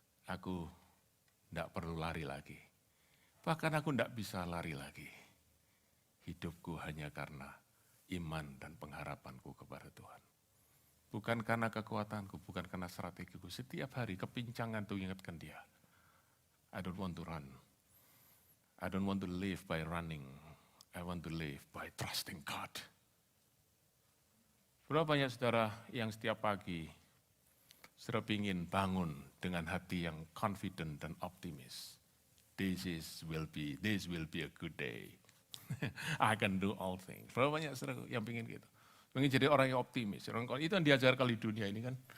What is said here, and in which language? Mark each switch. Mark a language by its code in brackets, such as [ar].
[id] Aku tidak perlu lari lagi. Bahkan aku tidak bisa lari lagi. Hidupku hanya karena iman dan pengharapanku kepada Tuhan. Bukan karena kekuatanku, bukan karena strategiku. Setiap hari kepincangan itu ingatkan dia. [en] I don't want to run. I don't want to live by running. I want to live by trusting God. [id] Berapa banyak saudara yang setiap pagi saudara ingin bangun dengan hati yang confident dan optimis. [en] This will be a good day. I can do all things. [id] Berapa banyak saudara yang ingin gitu? Ingin jadi orang yang optimis. Itu yang diajarkan di dunia ini kan.